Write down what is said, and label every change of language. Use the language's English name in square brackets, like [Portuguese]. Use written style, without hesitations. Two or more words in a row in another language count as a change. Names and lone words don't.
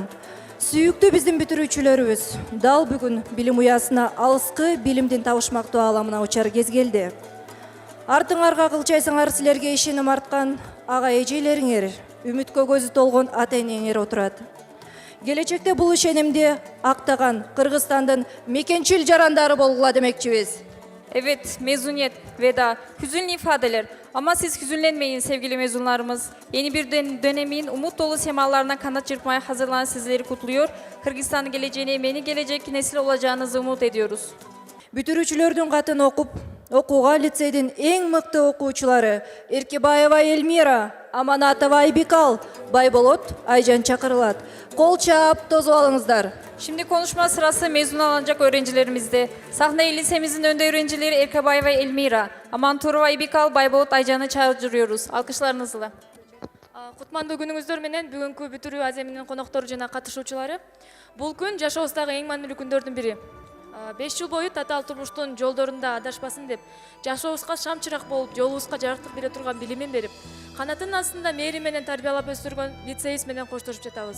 [Kyrgyz] Сүйүктүү биздин бүтүрүүчүлөрүбүз дал бүгүн билим уясына алыскы билимдин табышмактуу ааламына учар кез келди. Артыңарга кылчайсаңар силерге ишеним арткан ага эжелериңер, үмүткө көзү толгон ата энеңер отурат. Келечекте бул ишенимди актаган Кыргызстандын мекенчил жарандары болгула демекчибиз. [Turkish] Evet, mezuniyet, veda, hüzünlü ifadeler. Ama siz hüzünlenmeyin sevgili mezunlarımız. Yeni bir dönemin umut dolu semalarına kanat çırpmaya hazırlanan sizleri kutluyor. Kırgızistan'ın geleceğine emeni gelecek nesil olacağınızı umut ediyoruz. [Kyrgyz] Бүтүрүүчүлөрдүн катын окуп, окууга лицейдин эң мыкты окуучулары Эркебаева Эльмира, Аманатова Айбикал, Байболот Айжан чакырылат. Кол чаап, тозуп алыңыздар. [Turkish] Şimdi konuşma sırası mezun alınacak öğrencilerimizde. Sahneye lisemizin önde öğrencileri Erkabayeva Elmira, Amanturova Aybikal, Bayboğut Aycan'ı çağırıyoruz. Alkışlarınızla. [Kyrgyz] Кутмандуу күнүңүздөр менен бүгүнкү бүтүрүү аземинин коноктору жана катышуучулары. Бул күн жашообуздагы эң маанилүү күндөрдүн бири. 5 жыл бою татаал турмуштун жолдорунда адашпасын деп, жашообузга шам чырак болуп, жолубузга жарыктык бере турган билимин берип, канатынын астында мээрим менен тарбиялап өстүргөн лицеист менен коштошуп жатабыз.